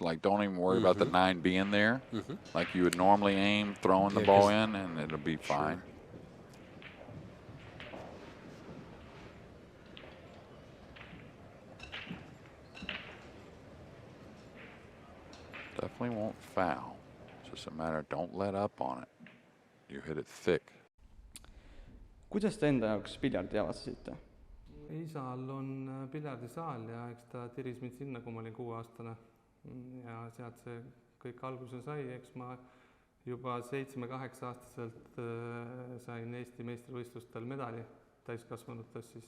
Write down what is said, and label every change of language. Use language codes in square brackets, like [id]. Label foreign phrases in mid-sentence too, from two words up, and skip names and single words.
[en] Like, don't even worry about the 9 being there. Like you would normally aim, throwing the ball in, and it'll be fine. Definitely won't foul. It's just a matter of don't let up on it. You hit it thick. [et] Kuidas te enda jaoks piljardi avastasite? Isal on piljardisaal ja eks ta tiris mind sinna, kui ma olin 6-aastane. Ja sealt see kõik alguse sai, eks ma juba 7-8-aastaselt sain Eesti meistrivõistlustel medali täiskasvanutes siis.